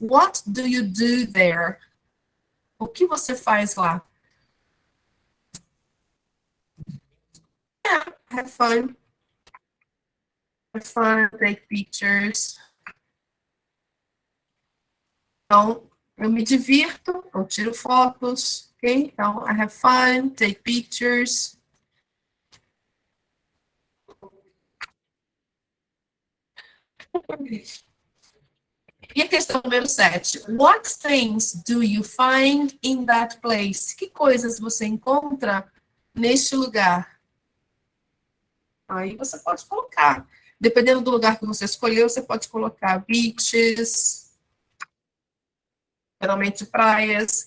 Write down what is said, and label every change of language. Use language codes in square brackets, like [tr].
[en] What do you do there? [pt] O que você faz lá? [en] Yeah, have fun. Have fun, take pictures. [pt] Então, eu me divirto, eu tiro fotos, ok? [en] Então, I have fun, take pictures. [pt] E a questão número 7. [en] What things do you find in that place? [pt] Que coisas você encontra neste lugar? Aí você pode colocar. Dependendo do lugar que você escolheu, você pode colocar beaches, geralmente praias.